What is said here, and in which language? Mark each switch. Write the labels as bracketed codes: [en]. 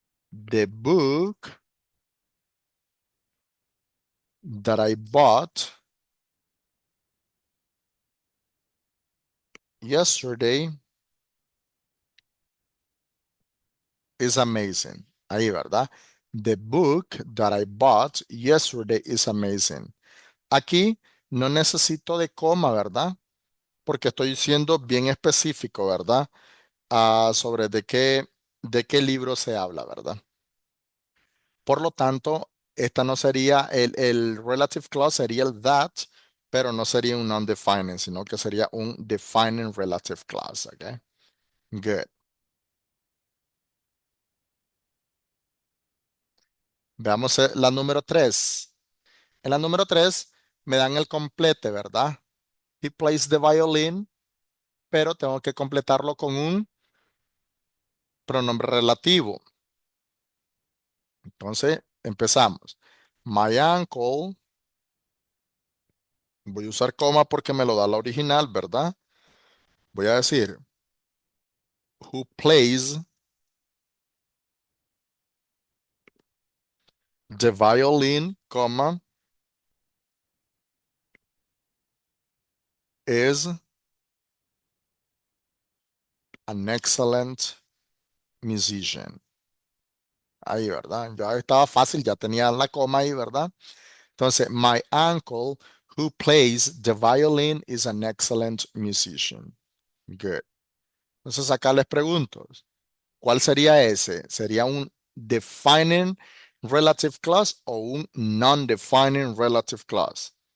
[en] The book that I bought yesterday is amazing. [es] Ahí, ¿verdad? [en] The book that I bought yesterday is amazing. [es] Aquí no necesito de coma, ¿verdad? Porque estoy siendo bien específico, ¿verdad? Sobre de qué libro se habla, ¿verdad? Por lo tanto, esta no sería el relative clause, sería el that, pero no sería un non-defining, sino que sería un defining relative clause, ¿ok? Good. Veamos la número 3. En la número 3 me dan el complete, ¿verdad? [en] He plays the violin, [es] pero tengo que completarlo con un pronombre relativo. Entonces, empezamos. [en] My uncle, [es] voy a usar coma porque me lo da la original, ¿verdad? Voy a decir, [en] who plays the violin, coma, is an excellent musician. [es] Ahí, ¿verdad? Ya estaba fácil, ya tenía la coma ahí, ¿verdad? [en] Entonces, my uncle who plays the violin is an excellent musician. Good. [es] Entonces, acá les pregunto, ¿cuál sería ese? ¿Sería un defining relative clause o un non-defining relative clause?